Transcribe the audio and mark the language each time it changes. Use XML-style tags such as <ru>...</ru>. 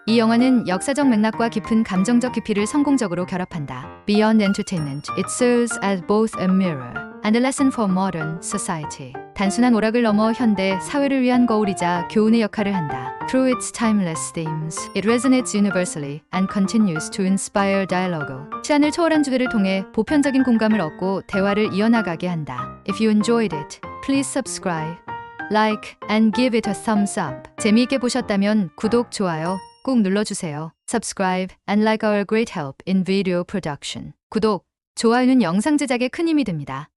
<ko>이 영화는 역사적 맥락과 깊은 감정적 깊이를 성공적으로 결합한다.</ko> <en>Beyond entertainment, it serves as both a mirror and a lesson for modern society.</en> <ko>단순한 오락을 넘어 현대 사회를 위한 거울이자 교훈의 역할을 한다.</ko> <en>Through its timeless themes, it resonates universally and continues to inspire dialogue.</en> <ko>시간을 초월한 주제를 통해 보편적인 공감을 얻고 대화를 이어나가게 한다.</ko> <en>If you enjoyed it, please subscribe, like, and give it a thumbs up.</en> <ko>재미있게 보셨다면 구독, 좋아요 꼭 눌러주세요.</ko> <en>subscribe and like our great help in video production.</en> <ko>구독, 좋아요는 영상 제작에 큰 힘이 됩니다.</ko>